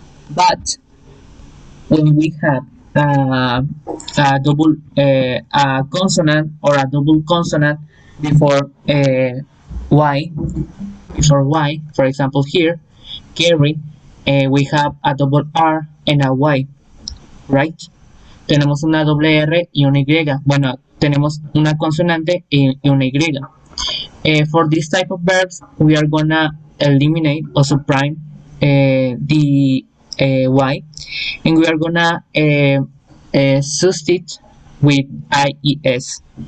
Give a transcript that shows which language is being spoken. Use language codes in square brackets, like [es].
[en] But when we have a double a consonant or a double consonant before y, for example here, carry, we have a double R and a Y, right? [es] Tenemos una doble R y una Y. Bueno, tenemos una consonante y una Y. [en] For this type of verbs, we are gonna eliminate or subprime the Y, and we are gonna substitute with IES.